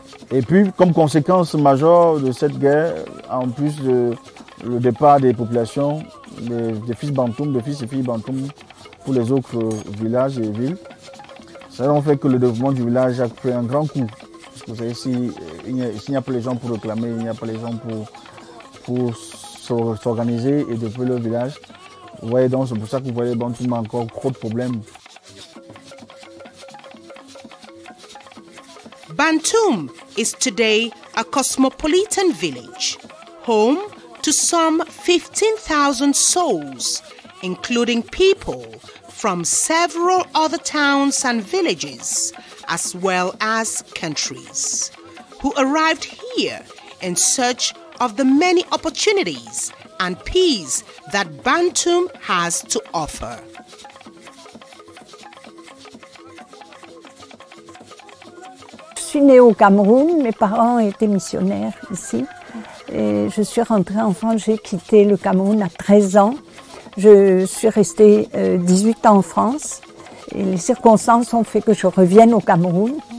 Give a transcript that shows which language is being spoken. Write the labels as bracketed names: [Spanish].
[French] Et puis, comme conséquence majeure de cette guerre, en plus de le départ des populations, des fils Bantoum, des fils et filles Bantoum pour les autres villages et villes, ça a fait que le développement du village a pris un grand coup. Parce que vous savez, s'il n'y a pas les gens pour réclamer, il n'y a pas les gens pour s'organiser et développer leur village, Vous voyez, donc c'est pour ça que vous voyez Bantoum a encore trop de problèmes. [English] Bantoum is today a cosmopolitan village, home to some 15,000 souls, including people from several other towns and villages, as well as countries, who arrived here in search of the many opportunities and peace that Bantoum has to offer. [French] Je suis née au Cameroun, mes parents étaient missionnaires ici. Et je suis rentrée en France, j'ai quitté le Cameroun à 13 ans. Je suis restée 18 ans en France. Et les circonstances ont fait que je revienne au Cameroun.